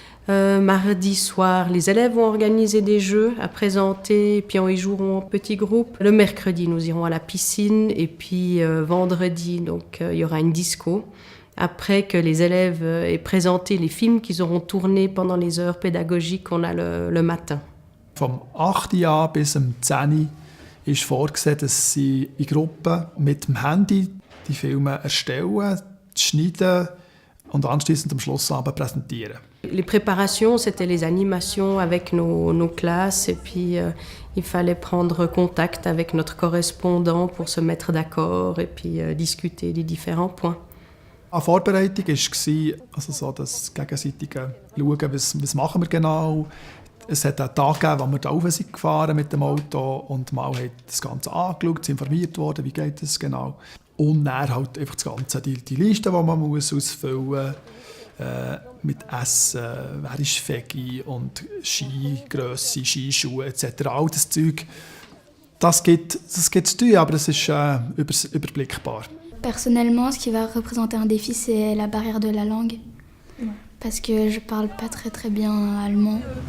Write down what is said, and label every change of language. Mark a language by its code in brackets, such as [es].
[fr] Mardi soir, les élèves vont organiser des jeux à présenter, et puis ils joueront en petits groupes. Le mercredi, nous irons à la piscine, et puis vendredi, donc il y aura une disco. Après que les élèves aient présenté les films qu'ils auront tournés pendant les heures pédagogiques qu'on a le matin. [de] Vom 8. Jahr bis zum 10. ist vorgesehen, dass sie in Gruppen mit dem Handy die Filme erstellen, schneiden und anschliessend am Schlussabend präsentieren. [fr] Les préparations, c'était les animations avec nos classes, et puis il fallait prendre contact avec notre correspondant pour se mettre d'accord et puis discuter des différents points. [de] Eine Vorbereitung war also so das gegenseitige Schauen, was machen wir genau. Es hat einen Tag gegeben, wo wir da rauf sind gefahren mit dem Auto und mal hat das Ganze angeschaut, informiert worden, wie geht das genau. Und dann halt einfach das Ganze, die Liste, die man muss ausfüllen muss, mit Essen, wer ist Veggie und Skigrösse, Skischuhe etc. All das Zeug, das gibt zu tun, aber es ist überblickbar. [fr] Personnellement, ce qui va représenter un défi, c'est la barrière de la langue. Parce que je parle pas très bien allemand.